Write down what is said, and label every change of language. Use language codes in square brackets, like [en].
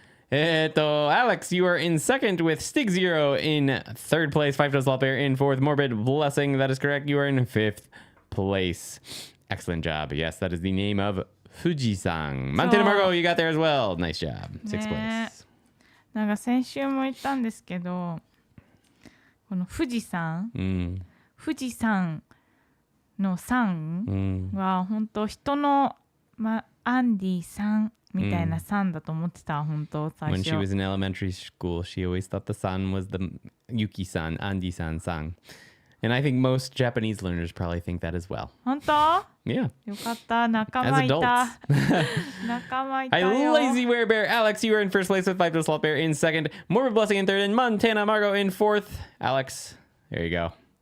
[en] Alex, you are in second with Stig0 in third place. 5 Does Bear in fourth. Morbid Blessing. That is correct. You are in fifth place. Excellent job. Yes, that is the name of Fuji-san. Montana Margot, you got there as well. Nice job. Sixth place. [ja] なんか先週も言ったんですけどこの富士山、富士山の山は本当人の、アンディさんみたいな山だと思ってた、本当最初。 [en] When she was in elementary school, she always thought the san was the Yuki-san, Andy-san san. And I think most Japanese learners probably think that as well. [ja] 本当 [en] Yeah. [ja] よかった、仲間いた。仲間いたよ。 [en] Hi, Lazy Werebear. Alex, you are in first place with 5 Does Bear in second. Morbid Blessing in third. And Montana Margot in fourth. Alex, there you go.